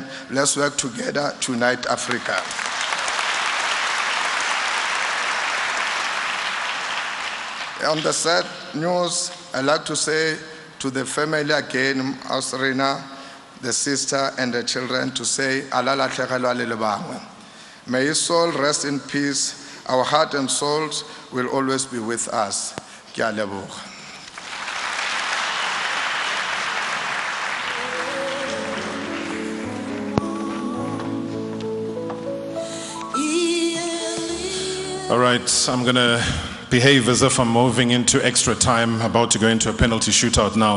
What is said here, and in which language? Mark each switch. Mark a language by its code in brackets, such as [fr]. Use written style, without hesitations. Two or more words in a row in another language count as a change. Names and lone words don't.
[en] Let's work together to unite Africa. On the sad news, I'd like to say to the family again, Ausrina, the sister and the children, to say, may his soul rest in peace. Our heart and souls will always be with us. [nso] Ke a leboga. [en] All right, I'm going to behave as if I'm moving into extra time, about to go into a penalty shootout now.